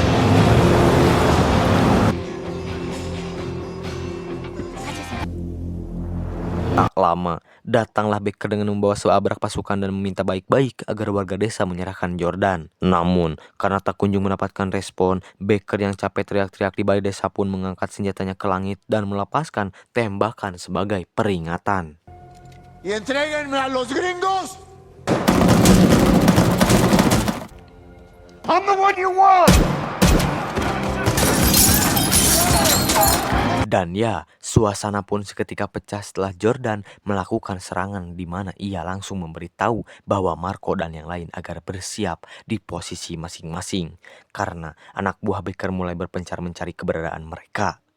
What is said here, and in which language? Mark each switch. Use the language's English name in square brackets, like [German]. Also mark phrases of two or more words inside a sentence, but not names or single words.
[Indonesian] Tak lama, datanglah Baker dengan membawa seabrak pasukan dan meminta baik-baik agar warga desa menyerahkan Jordan. Namun, karena tak kunjung mendapatkan respon, Baker yang capek teriak-teriak di balai desa pun mengangkat senjatanya ke langit dan melepaskan tembakan sebagai peringatan. [Spanish] ¡Y entréguenme a los gringos! [English] I'm the one you want! [Indonesian] Dan ya, suasana pun seketika pecah setelah Jordan melakukan serangan di mana ia langsung memberitahu bahwa Marco dan yang lain agar bersiap di posisi masing-masing. Karena anak buah Baker mulai berpencar mencari keberadaan mereka.